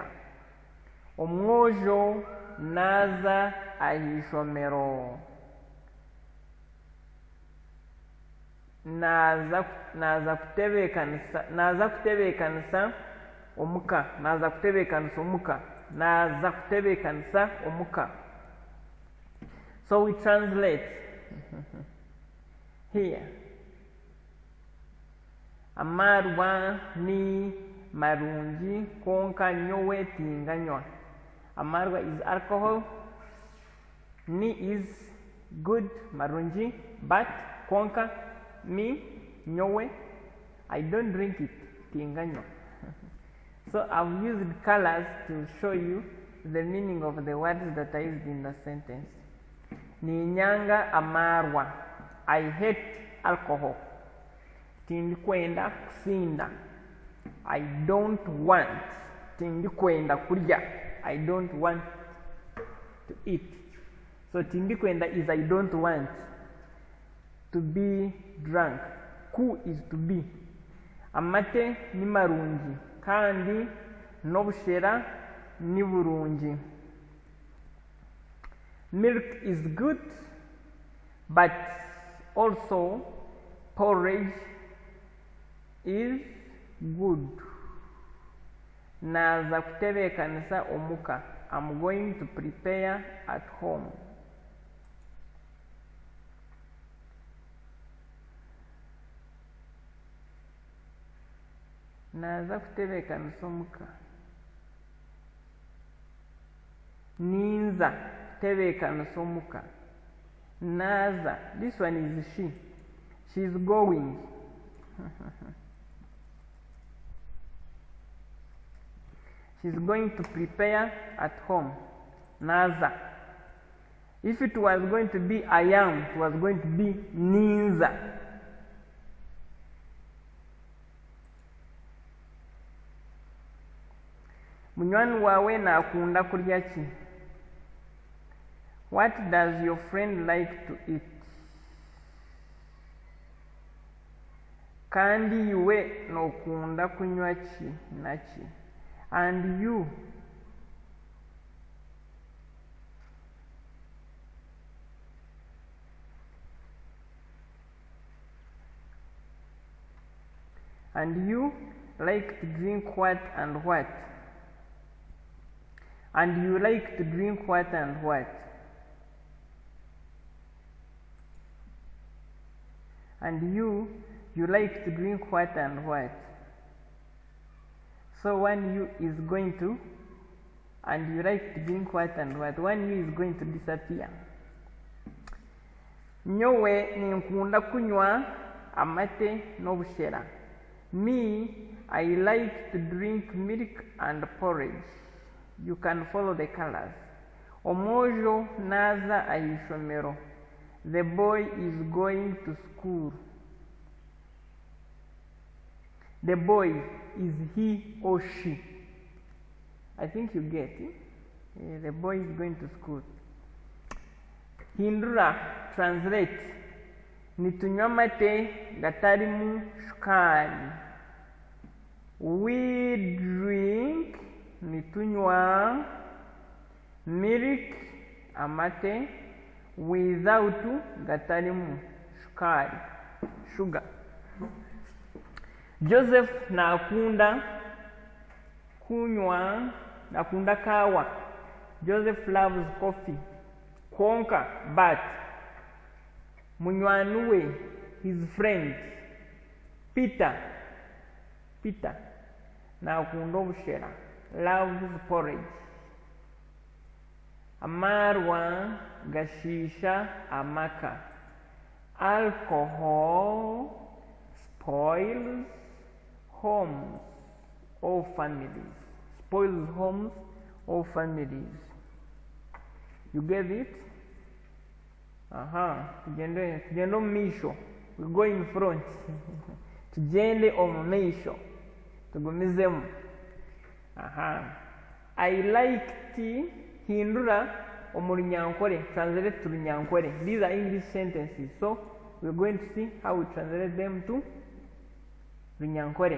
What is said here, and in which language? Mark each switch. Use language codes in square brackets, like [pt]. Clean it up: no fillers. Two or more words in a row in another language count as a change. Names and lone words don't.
[nyn] Omwojo naza ahishomero. Naza kutebekanisa omuka. [en] So we translate here. [nyn] Amarwa ni marungi konka nyowe tinganywa. [en] Amarwa is alcohol, ni is good, marungi, but konka, me, nyowe, I don't drink it, tinganywa. So I've used colors to show you the meaning of the words that are used in the sentence. [nyn] Ni nyanga amarwa, [en] I hate alcohol. [nyn] Tindi kwenda kusinda, [en] I don't want. [nyn] Tindi kwenda kurya, [en] I don't want to eat. So [nyn] tindi kwenda [en] is I don't want to be drunk. Ku is to be. [nyn] Amate ni marungi kandi nobushera ni burungi. [en] Milk is good, but also porridge is good. [nyn] Naza kutebekanisa omuka. [en] I'm going to prepare at home. [nyn] Naza kutebekanisa omuka. Ninza kutebekanisa omuka. Naza, [en] this one is she. She's going. She's going to prepare at home. [nyn] Naza. [en] If it was going to be I am, it was going to be ninza. [nyn] Munywani wawe nakunda kurya ki? [en] What does your friend like to eat? [nyn] Kandi iwe nokunda kunywa ki naki? [en] And you? And you like to drink what and what? And you like to drink what and what? And you like to drink what and what? So one you is going to, and you like to drink what and what? One you is going to disappear. [nyn] Nyowe ninkunda kunywa amate n'obushera. [en] Me, I like to drink milk and porridge. You can follow the colors. [nyn] Omojo naza aishomero. [en] The boy is going to school. The boy, is he or she? I think you get it. The boy is going to school. [nyn] Hindura, translate. Nitunywa mate gatarimu shukari. [en] We drink nitunywa milk amate without [nyn] gatarimu shukari, [en] sugar. [nyn] Joseph nakunda kunywa, nakunda kawa. [en] Joseph loves coffee. Konka, but munywani his friend Peter [nyn] nakunda obushera, [en] loves porridge. [nyn] Amarwa gashisha amaka. [en] Alcohol spoils homes or families. Spoils homes or families. You get it? [nyn] Tugende omumaisho. [en] We go in front. [nyn] Tugende omumaisho. Tugumizemu. [en] I like tea. [nyn] Hindura omurunyankole. [en] Translate to Runyankole. These are English sentences. So we're going to see how we translate them to Runyankole.